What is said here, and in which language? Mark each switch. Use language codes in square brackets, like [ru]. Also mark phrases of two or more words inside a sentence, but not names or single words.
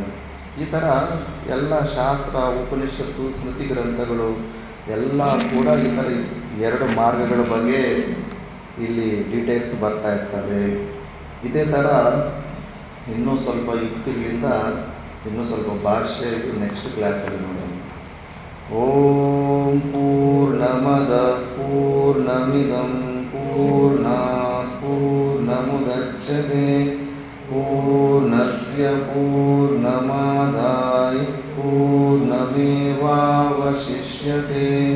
[kn] ಈ ಥರ ಎಲ್ಲ ಶಾಸ್ತ್ರ, ಉಪನಿಷತ್ತು, ಸ್ಮೃತಿ ಗ್ರಂಥಗಳು ಎಲ್ಲ ಕೂಡ ಈ ಥರ ಎರಡು ಮಾರ್ಗಗಳ ಬಗ್ಗೆ ಇಲ್ಲಿ ಡೀಟೇಲ್ಸ್ ಬರ್ತಾ ಇರ್ತವೆ. ಇದೇ ಥರ ಇನ್ನೂ ಸ್ವಲ್ಪ ಯುಕ್ತಿಗಳಿಂದ ಇನ್ನೂ ಸ್ವಲ್ಪ ಭಾಷ್ಯ ಇದು [en] next class [kn] ನೋಡೋಣ. [sa] ಓಂ ಪೂರ್ಣಮದ ಪೂರ್ಣಮಿದಂ ಪೂರ್ಣಾತ್ ಪೂರ್ಣಮುದಚ್ಯತೆ ಪೂರ್ಣಸ್ಯ ಪೂರ್ಣಮಾದಾಯ ಪೂರ್ಣಮೇವಾವಶಿಷ್ಯತೆ.